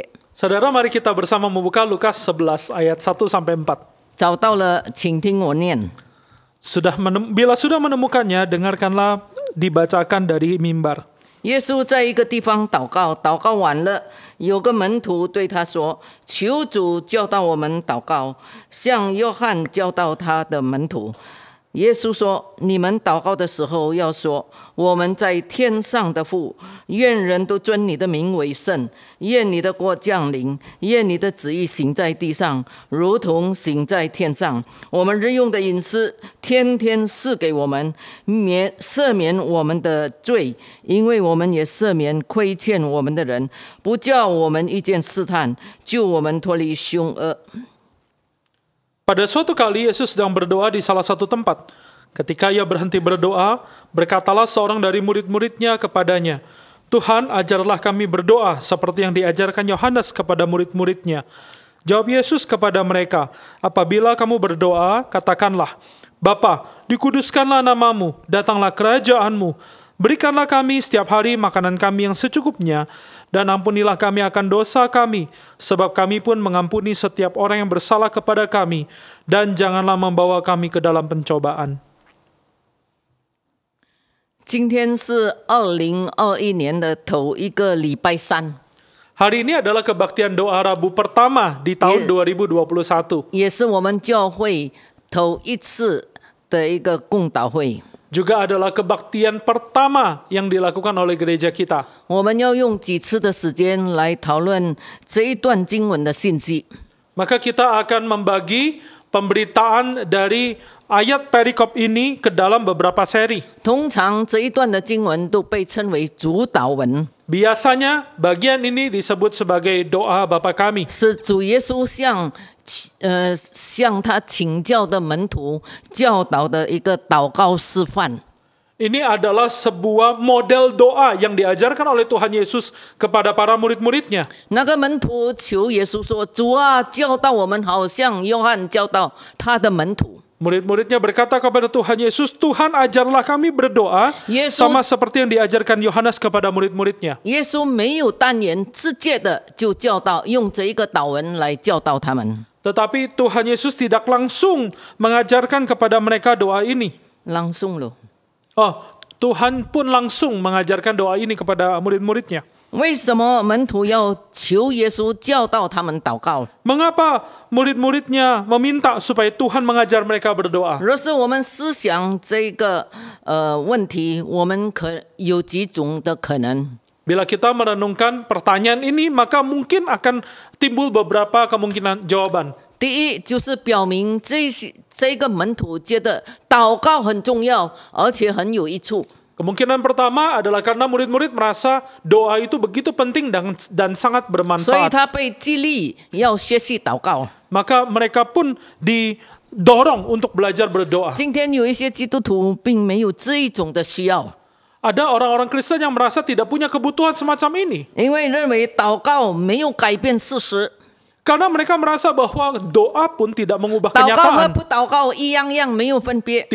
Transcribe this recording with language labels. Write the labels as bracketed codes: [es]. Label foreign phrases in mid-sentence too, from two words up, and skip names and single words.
[id] Saudara, mari kita bersama membuka Lukas 11 ayat 1 sampai 4. [zh] 找到了，请听我念。 [id] Bila sudah menemukannya, dengarkanlah dibacakan dari mimbar. [zh] 耶稣在一个地方祷告，祷告完了，有个门徒对他说：“求主教导我们祷告，像约翰教导他的门徒。” 耶稣说：“你们祷告的时候要说，我们在天上的父，愿人都尊你的名为圣，愿你的国降临，愿你的旨意行在地上，如同行在天上。我们日用的饮食，天天赐给我们，赦免我们的罪，因为我们也赦免亏欠我们的人，不叫我们遇见试探，救我们脱离凶恶。” [id] Pada suatu kali Yesus sedang berdoa di salah satu tempat. Ketika ia berhenti berdoa, berkatalah seorang dari murid-muridnya kepadanya, "Tuhan, ajarlah kami berdoa seperti yang diajarkan Yohanes kepada murid-muridnya." Jawab Yesus kepada mereka, "Apabila kamu berdoa, katakanlah, Bapa, dikuduskanlah namamu, datanglah kerajaanmu. Berikanlah kami setiap hari makanan kami yang secukupnya, dan ampunilah kami akan dosa kami, sebab kami pun mengampuni setiap orang yang bersalah kepada kami, dan janganlah membawa kami ke dalam pencobaan." [zh] 今天是2021年的头一个礼拜三， [id] Hari ini adalah kebaktian doa Rabu pertama di tahun 2021. [zh] 也是我们教会头一次的一个共祷会。 [id] Juga adalah kebaktian pertama yang dilakukan oleh gereja kita. [zh] 我们要用几次的时间来讨论这一段经文的信息。 [id] Maka kita akan membagi pemberitaan dari ayat perikop ini ke dalam beberapa seri. [zh] 通常这一段的经文都被称为主祷文， [id] Biasanya bagian ini disebut sebagai doa Bapa kami. [zh] 是主耶稣向他请教的门徒教导的一个祷告示范。 [id] Ini adalah sebuah model doa yang diajarkan oleh Tuhan Yesus kepada para murid-muridnya. [zh] 那个门徒求耶稣说：“主啊，教导我们，好像约翰教导他的门徒。” [id] Murid-muridnya berkata kepada Tuhan Yesus, Tuhan ajarlah kami berdoa Yesus- sama seperti yang diajarkan Yohanes kepada murid-muridnya. [zh] 耶稣没有单言，直接的就教导，用这一个祷文来教导他们。 [id] Tetapi Tuhan Yesus tidak langsung mengajarkan kepada mereka doa ini. langsung loh。 Oh, Tuhan pun langsung mengajarkan doa ini kepada murid-muridnya. [zh] 为什么门徒要求耶稣教导他们祷告？ [id] Mengapa murid-muridnya meminta supaya Tuhan mengajar mereka berdoa? [zh] 若是我们思想这个问题，我们有几种的可能。 [id] Bila kita merenungkan pertanyaan ini, maka mungkin akan timbul beberapa kemungkinan jawaban. [zh] 第一就是表明这个门徒觉得祷告很重要，而且很有益处。 [id] Kemungkinan pertama adalah karena murid-murid merasa doa itu begitu penting dan sangat [zh] 所以 [id] bermanfaat. [zh] 他被激励要学习祷告。 [id] Maka mereka pun didorong untuk belajar berdoa. [zh] 今天有一些基督徒并没有这一种的需要， [id] Ada orang-orang Kristen yang merasa tidak punya kebutuhan semacam ini. [zh] 因为认为祷告没有改变事实， [id] Karena mereka merasa bahwa doa pun tidak mengubah [zh] 祷告和 [id] kenyataan. [zh] 不祷告一样样，没有分别，